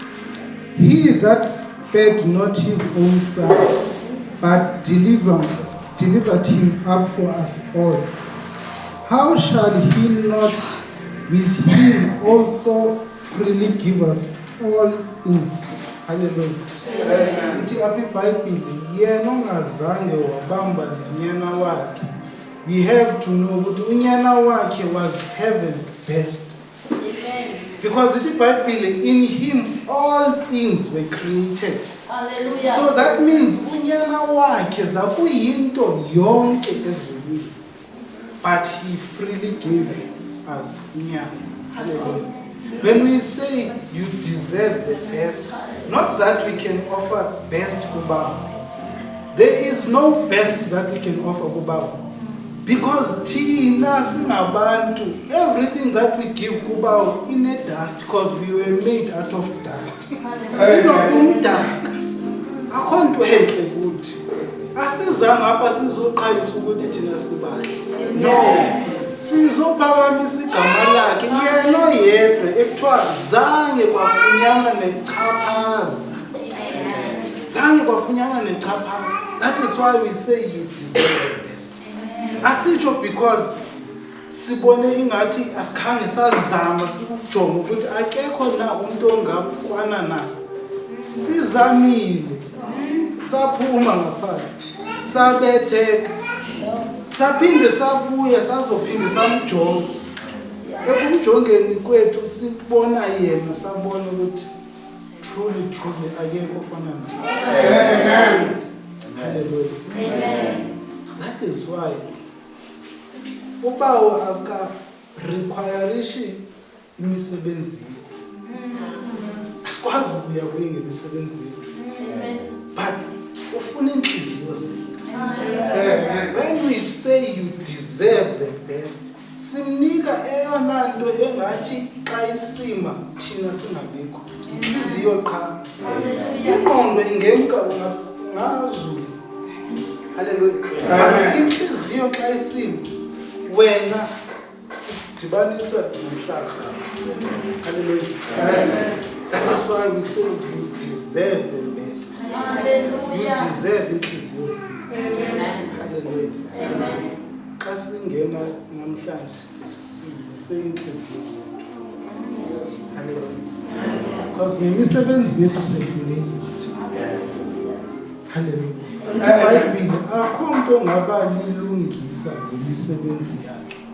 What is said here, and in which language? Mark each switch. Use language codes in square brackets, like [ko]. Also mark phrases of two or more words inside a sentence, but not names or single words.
[en] He that spared not his own son, but delivered him up for us all, how shall he not with him also freely give us all things? Hallelujah. [xh] Ithi apha iBhayibhile yena ongazange wabamba nonyana wakhe. [en] We have to know [xh] ukuthi unyana wakhe [en] was heaven's best. [xh] Because ithi iBhayibhile, [en] in him all things were created. Hallelujah. So that means [xh] unyana wakhe zakuyinto yonke ezulwini. [en] But he freely gave us unyana. Hallelujah. When we say you deserve the best, not that we can offer best kubaba. There is no best that we can offer kubaba. Because [xh] thina singabantu, [en] everything that we give kubaba in a dust, because we were made out of dust. You know, [xh] umdaka. Akho nto enhle kuthi. Asizanga apha sizoqalisa ukuthi thina sibahle. No. sizophakamisa igama lakhe yena oyedwa ekuthiwa zange kwafunyanwa nechaphaza. Zange kwafunyanwa nechaphaza. [en] That is why we say you deserve the best. [xh] Asitsho because sibone ingathi asikhange sazama sikujonga ukuthi akekho na umuntu ongafana naye. Sizamile. Saphuma ngaphandle. Sabetheka. Saphinde sabuya sazophinde samjonga. Ekumjongeni kwethu sibona yena sabona ukuthi truly akekho ofana naye. [en] Amen. Hallelujah. Amen. That is why [xh] ubawo aka [en] require imisebenzi. [xh] Asikwazi ukuya kuye ngemisebenzi. But ufuna inhliziyo zethu. [en] When we say you deserve the best, [xh] simnika eyona nto engathi xa isima thina singabikho. Inhliziyo qha. Ingqondo ingemka ngazulu. Hallelujah. But inhliziyo xa isima wena sidibanisa nomhlaba. Hallelujah. [en] That is why we say you deserve the best. You deserve [xh] inhliziyo zethu. [en] Hallelujah. [xh] Xa singena namhlanje sizise inhliziyo zethu. Hallelujah. Because ngemisebenzi yethu sedlulekile. Hallelujah. Ithi iBhayibhile akho umuntu ongabalilungisa ngemisebenzi yakhe.